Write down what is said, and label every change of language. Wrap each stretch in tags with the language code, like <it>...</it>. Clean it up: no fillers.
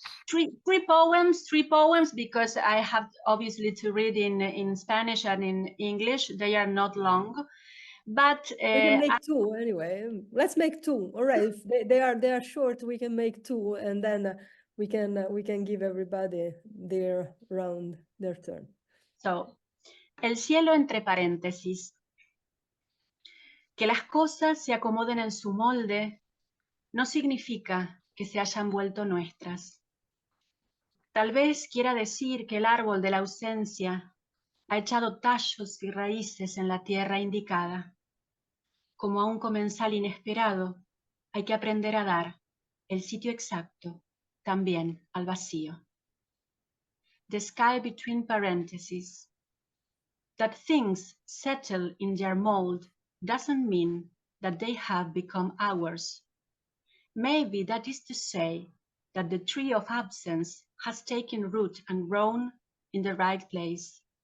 <en>Three poems, because I have obviously to read in Spanish and in English. They are not long, but we can make two anyway. Let's make two. All right, if they are short, we can make two, and then we can give everybody their round, their turn.</en> <es>So, el cielo entre paréntesis. Que las cosas se acomoden en su molde no significa que se hayan vuelto nuestras. Tal vez quiera decir que el árbol de la ausencia ha echado tallos y raíces en la tierra indicada. Como a un comensal inesperado, hay que aprender a dar el sitio exacto también al vacío.</es> <en>The sky between parentheses. That things settle in their mold doesn't mean that they have become ours. Maybe that is to say that the tree of absence has taken root and grown in the right place.</en>